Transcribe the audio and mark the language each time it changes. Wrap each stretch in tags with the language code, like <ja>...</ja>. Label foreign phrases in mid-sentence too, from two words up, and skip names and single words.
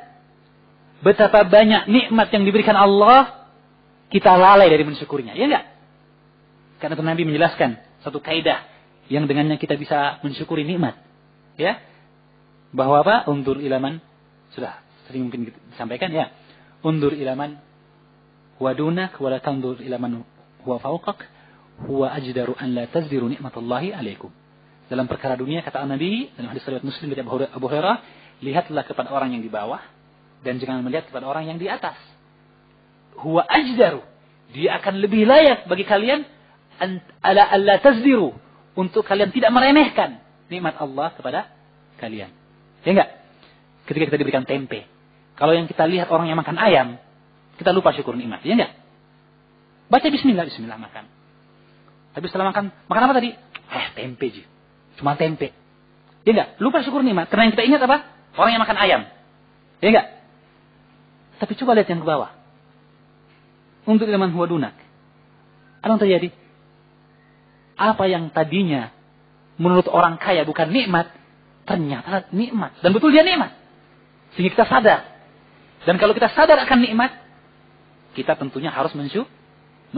<id>Betapa banyak nikmat yang diberikan Allah, kita lalai dari mensyukurinya. Ya enggak? Karena itu Nabi menjelaskan satu kaidah yang dengannya kita bisa mensyukuri nikmat. Ya? Bahwa apa?</id> <ar>انظر إلى من,</ar> <id>sudah sering mungkin disampaikan, ya.</id> <ar>انظر إلى من هو دونك ولا تنظر إلى من هو فوقك هو أجدر أن لا تزدروا نعمة الله عليكم.</ar> <id>Dalam perkara dunia, kata Nabi dalam hadis riwayat Muslim dari Abu Hurairah, lihatlah kepada orang yang di bawah dan jangan melihat kepada orang yang di atas.</id> <ar>هو أجدر,</ar> <id>dia akan lebih layak bagi kalian</id> <ar>على ألا تزدروا,</ar> <id>untuk kalian tidak meremehkan nikmat Allah kepada kalian. Ya enggak? Ketika kita diberikan tempe, kalau yang kita lihat orang yang makan ayam, kita lupa syukur nikmat, ya enggak? Baca bismillah, bismillah makan. Tapi setelah makan apa tadi? Tempe ji. Cuma tempe. Ya enggak? Lupa syukur nikmat. Karena yang kita ingat apa? Orang yang makan ayam. Ya enggak? Tapi coba lihat yang ke bawah. Untuk</id> <ar>إلى من هو دونك.</ar> <id>Apa yang terjadi? Apa yang tadinya menurut orang kaya bukan nikmat, ternyata nikmat. Dan betul dia nikmat. Sehingga kita sadar. Dan kalau kita sadar akan nikmat, kita tentunya harus mensyukuri.</id>